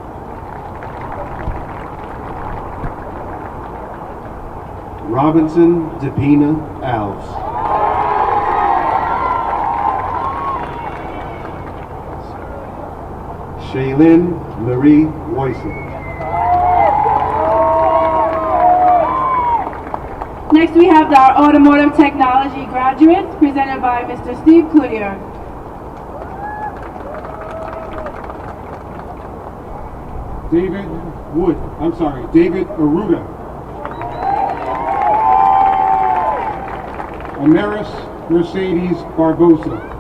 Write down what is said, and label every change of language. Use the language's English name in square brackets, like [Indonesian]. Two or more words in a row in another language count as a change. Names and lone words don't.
[English] Robinson DePina Alves. Shaylin Marie Weissel. Next we have our automotive technology graduates presented by Mr. Steve Cloutier. David Aruda. Amaris Mercedes Barbosa.